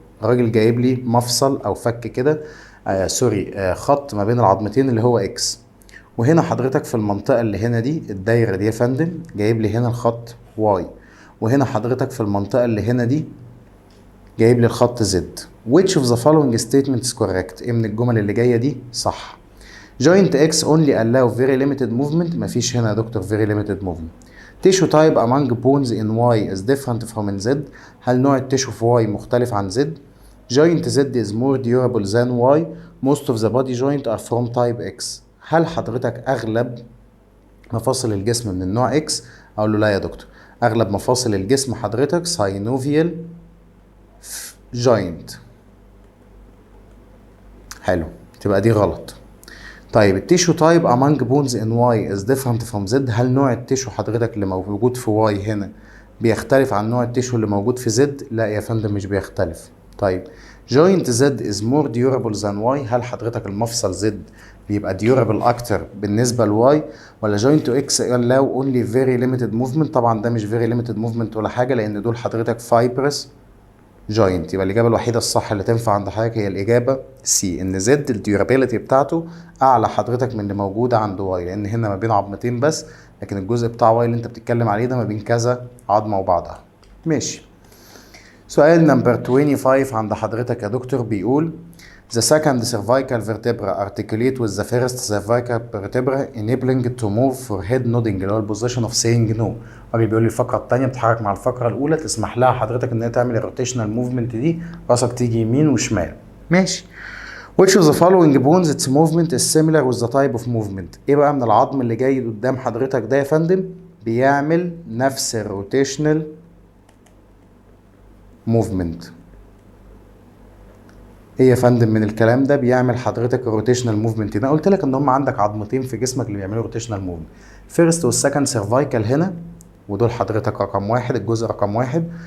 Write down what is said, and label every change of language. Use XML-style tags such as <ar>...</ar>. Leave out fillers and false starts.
<ar>الراجل جايب لي مفصل او فك كده خط ما بين العظمتين اللي هو اكس. وهنا حضرتك في المنطقه اللي هنا دي الدايره دي يا فندم جايب لي هنا الخط واي. وهنا حضرتك في المنطقه اللي هنا دي جايب لي الخط زد.</ar> <en>which of the following statement is correct؟</en> <ar>ايه من الجمل اللي جايه دي صح؟</ar> <en>joint X only allow very limited movement،</en> <ar>مفيش هنا يا دكتور</ar> <en>very limited movement. tissue type among bones in Y is different from in Z،</en> <ar>هل نوع التيشو في Y مختلف عن Z؟</ar> <en>joint Z is more durable than Y، most of the body joint are from type X.</en> <ar>هل حضرتك أغلب مفاصل الجسم من النوع X؟ أقول له لا يا دكتور، أغلب مفاصل الجسم حضرتك synovial joint. حلو، تبقى دي غلط. طيب التيشو تايب</ar> <en>among bones in Y is different from Z،</en> <ar>هل نوع التيشو حضرتك اللي موجود في Y هنا بيختلف عن نوع التيشو اللي موجود في Z؟ لا يا فندم مش بيختلف. طيب</ar> <en>joint Z is more durable than Y،</en> <ar>هل حضرتك المفصل Z بيبقى durable أكتر بالنسبة ل Y؟ ولا</ar> <en>joint X allow only very limited movement؟</en> <ar>طبعا ده مش very limited movement ولا حاجة، لأن دول حضرتك fibrous جوينت. يبقى الاجابه الوحيده الصح اللي تنفع عند حضرتك هي الاجابه سي، ان زد الديورابيلتي بتاعته اعلى حضرتك من اللي موجوده عند واي، لان هنا ما بين عظمتين بس، لكن الجزء بتاع واي اللي انت بتتكلم عليه ده ما بين كذا عظمه وبعضها. ماشي. سؤال نمبر 25 عند حضرتك يا دكتور بيقول</ar> <en>The second cervical vertebra articulate with the first cervical vertebra enabling to move for head nodding، اللي هو البوزيشن of saying no.</en> <ar>الراجل بيقول لي الفقرة التانية بتتحرك مع الفقرة الأولى، تسمح لها حضرتك إن هي تعمل الروتيشنال موفمنت دي، راسك تيجي يمين وشمال. ماشي.</ar> <en>Which of the following bones its movement is similar with the type of movement؟</en> <ar>إيه بقى من العظم اللي جاي قدام حضرتك ده يا فندم بيعمل نفس الروتيشنال موفمنت؟ ايه يا فندم من الكلام ده بيعمل حضرتك الروتيشنال موفمنت؟ انا قلت لك ان هم عندك عظمتين في جسمك اللي بيعملوا روتيشنال موفمنت، فيرست والسكند سيرفايكال هنا، ودول حضرتك رقم واحد، الجزء رقم واحد.</ar>